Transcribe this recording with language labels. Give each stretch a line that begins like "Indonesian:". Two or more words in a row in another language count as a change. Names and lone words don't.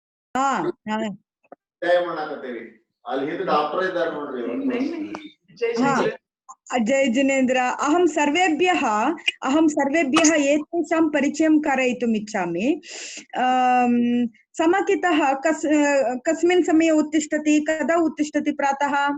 Kannada: ಹಾ ಮಾಡಕತ್ತೀವಿ ಅಲ್ಲಿ ಹಿಂದೆ ಡಾಕ್ಟರ್ ಇದ್ದಾರೆ ನೋಡ್ರಿ
Sanskrit: ಹಾ जय जिनेन्द्र अहं सर्वेभ्यः एतेषां परिचयं कारयितुम् इच्छामि समकितः कस्मिन् समये उत्तिष्ठति कदा उत्तिष्ठति प्रातः